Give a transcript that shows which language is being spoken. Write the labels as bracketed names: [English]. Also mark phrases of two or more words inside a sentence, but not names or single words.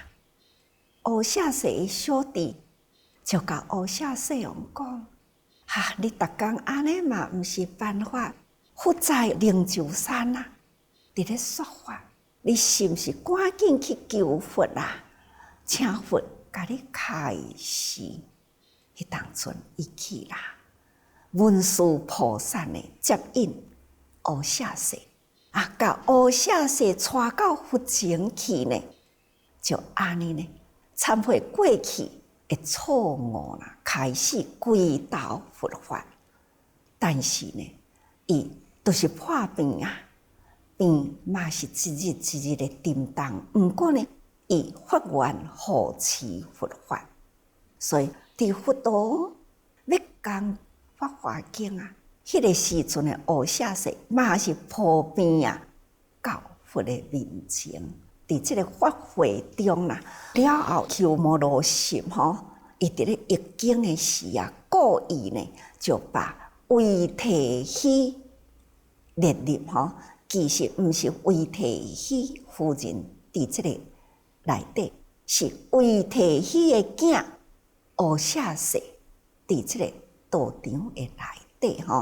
[Min Nan Chinese] 乌舍世的小弟就甲乌舍世王讲：你逐工安尼嘛，毋是办法。佛在灵鹫山伫咧说法，你是毋是赶紧去求佛啊？请佛甲你开示。迄当阵伊去啦，文殊菩萨呢接引乌舍世甲乌舍世带到佛前去呢，就安尼呢。忏悔过去的错误啦，开始归道佛法。但是呢，伊都是破病啊，病嘛是一日一日的沉重。不过呢，伊发愿护持佛法，所以伫佛陀要讲法华经啊，迄个时阵的乌舍世嘛是破病啊，到佛的面前。伫即个法会中了后，鸠摩罗什伊伫咧译经的时故意呢就把为提起列入吼，其实毋是为提起夫人伫即个内底，是为提起的囝乌舍氏伫即个道场的内底吼，